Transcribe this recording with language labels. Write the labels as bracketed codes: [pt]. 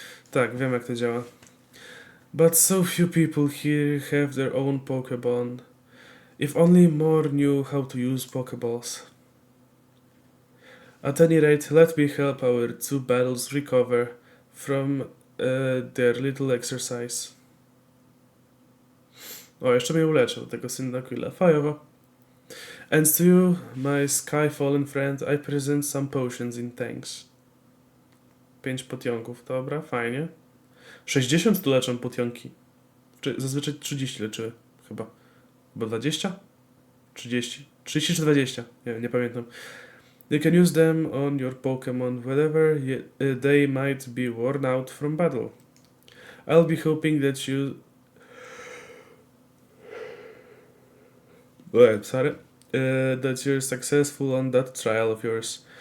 [pl] Tak, wiem jak to działa. [en] But so few people here have their own Pokemon. If only more knew how to use Pokeballs. At any rate, let me help our two battles recover from their little exercise. [pl] O, jeszcze mnie uleczył, tego Cyndaquila. Fajowe. [en] And to you, my sky-fallen friend, I present some potions in thanks. [pl] 5 potionków, dobra, fajnie. 60 tu leczą potionki. Zazwyczaj 30 leczyły, chyba. Bo 20? 30. 30 czy 20? Nie pamiętam. [en] You can use them on your Pokemon whenever they might be worn out from battle. I'll be hoping that you... that you're successful on that trial of yours.